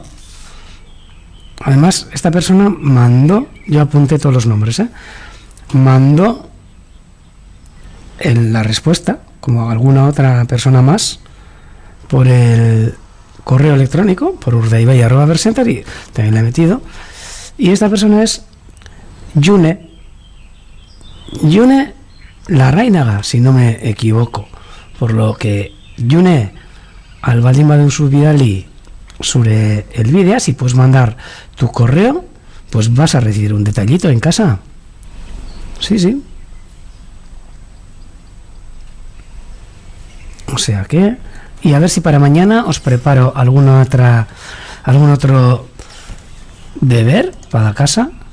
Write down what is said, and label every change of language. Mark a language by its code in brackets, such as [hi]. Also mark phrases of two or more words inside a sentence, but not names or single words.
[es] Además, esta persona mandó, yo apunté todos los nombres, mandó la respuesta, como alguna otra persona más, por el correo electrónico, por urdaibai@vercenter, y también la he metido. Y esta persona es June Larrainaga, si no me equivoco. Por lo que, June, [eu] al baldin baduzu bidali [es] sobre el vídeo, si puedes mandar tu correo, pues vas a recibir un detallito en casa. Sí. O sea que, y a ver si para mañana os preparo algún otro deber para casa.